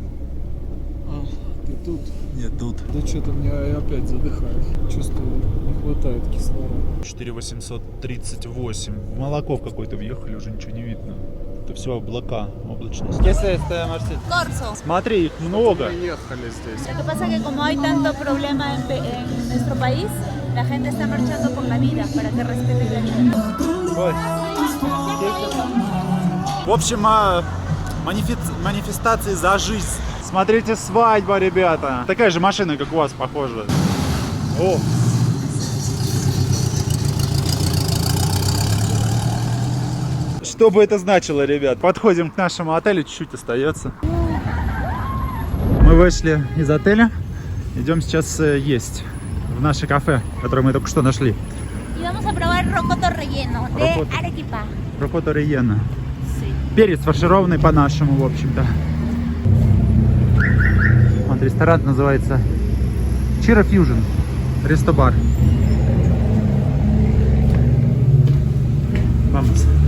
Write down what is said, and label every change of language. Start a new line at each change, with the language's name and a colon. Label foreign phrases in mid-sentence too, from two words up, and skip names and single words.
Russian: Ты тут? Нет, тут. Да что-то я опять задыхаюсь. Чувствую, не хватает кислорода. 4838. В молоко в какой-то въехали, уже ничего не видно. Это все облака, облачность. Если это, Марсель? Corso. Смотри, их много. Мы ехали здесь.
Spanish: Lo que pasa es que como hay tanto problema en nuestro país, la gente está marchando por la vida para que respeten la vida.
Russian: В общем, манифестации за жизнь. Смотрите, свадьба, ребята. Такая же машина, как у вас, похожа. О! Что бы это значило, ребят? Подходим к нашему отелю, чуть-чуть остается. Мы вышли из отеля. Идем сейчас есть в наше кафе, которое мы только что нашли.
Spanish: Y vamos a probar rocoto relleno de Rocoto. Arequipa. rocoto relleno.
Russian: Перец фаршированный по-нашему, в общем-то. Вот ресторан называется Chira Fusion. Рестобар. Vamos.